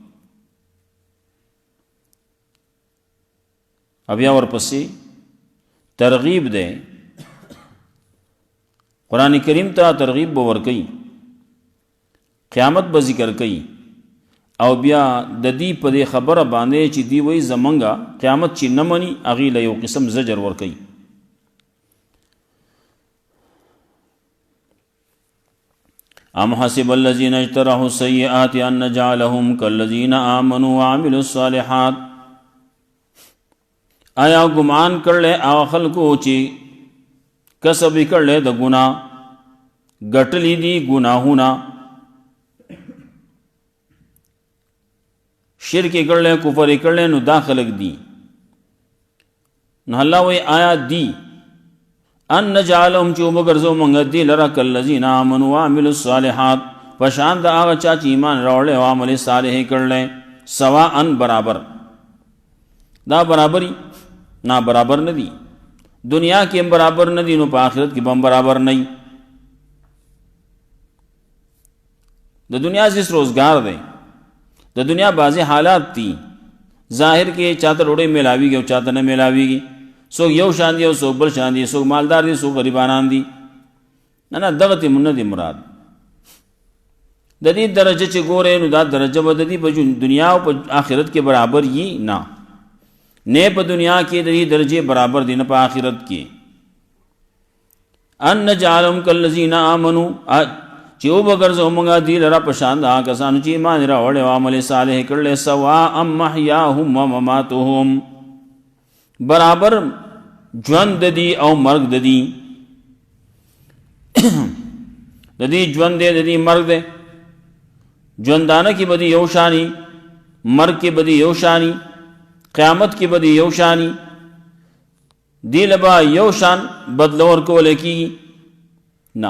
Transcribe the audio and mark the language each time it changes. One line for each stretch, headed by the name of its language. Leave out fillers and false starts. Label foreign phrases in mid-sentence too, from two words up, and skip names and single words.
Pashto: بیا ورپسې ترغیب دی، قرآن کریم ته ترغیب به ورکوي، قیامت به ذکر کوي، او بیا د دې په دې خبره باندې چې دی وایي زمونږه قیامت چې نه مني هغې له یو قسم زجر ورکوي.
Arabic: ام حسب الذین اجترحوا السیئات ان نجعلهم کالذین آمنوا وعملوا الصالحات.
Pashto: آیا ګمان کړلی هغه خلکو چې کسب یې کړلی د ګناه، ګټلی دي ګناهونه، شرک یې کړلی، کفر یې کړلی، نو دا خلک دي. نو الله وایي آیا دی
Arabic: ان نجعلهم
Pashto: چې وبګرځو موږ دې لره
Arabic: کالذین آمنوا وعملوا الصالحات
Pashto: په شان د هغه چا چې ایمان راوړی او عمل صالح یې کړلی، سواء برابر. دا برابري نا برابر نه دي، دنیا کې هم برابر نه دي نو په آخرت کې به هم برابر نه وي. د دنیا زیس روزګار دی، د دنیا بعضې حالات دي، ظاهر کې چاته ډوډۍ میلاویږي او چاته نه میلاویږي، څوک یو شان دي او څوک بل شان دي، څوک مالدار دي څوک غریبانان دي. نه دغه ته نه دي مراد. د دې درجه چې ګورې نو دا درجه به د دې په دنیا او په آخرت کې برابر یي نه په دنیا کې د دې درجې برابر دي نه په آخرت کې.
Arabic: ان نجعلهم کالذین آمنوا
Pashto: چې وبګرځو موږ دې لره په شان د هغه کسانو چې ایمان راوړی او عمل صالح کړلی،
Arabic: سواء محیاهم ومماتهم
Pashto: برابر ژوند د دې او مرګ د دې. د دې ژوند دی د دې مرګ دی، ژوندانه کې به دې یو شانی، مرګ کې به دې یو شانی، قیامت کې به دې یو شانی، دې له به یو شان بدله ورکولی کېږي نه.